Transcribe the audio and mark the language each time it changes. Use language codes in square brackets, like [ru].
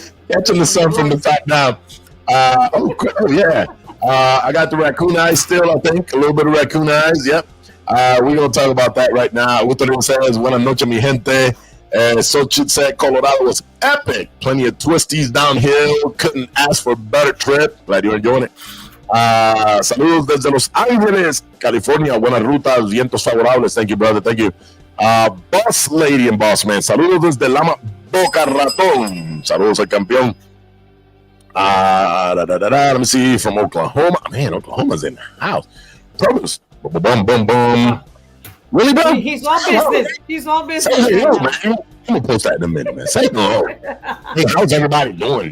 [en] Catching the sun from the top down. Yeah. I got the raccoon eyes still, I think. A little bit of raccoon eyes. Yep. We're going to talk about that right now. Ustedes says, [es] buenas noches, mi gente. [en] Xochitl said Colorado was epic. Plenty of twisties downhill. Couldn't ask for a better trip. Glad you're enjoying it. [es] Saludos desde Los Ángeles, California. Buenas rutas, vientos favorables. [en] Thank you, brother. Thank you. Boss Lady and Boss Man. [es] Saludos desde Lama Boca Ratón. Saludos al campeón. [en] Let me see, from Oklahoma. Man, Oklahoma's in the house. Produce. Boom, boom, boom, boom. Really, bro? He's all business. He's all business. Say hello, man. I'm gonna post that in a minute, man. Say hello. Hey, how's everybody doing?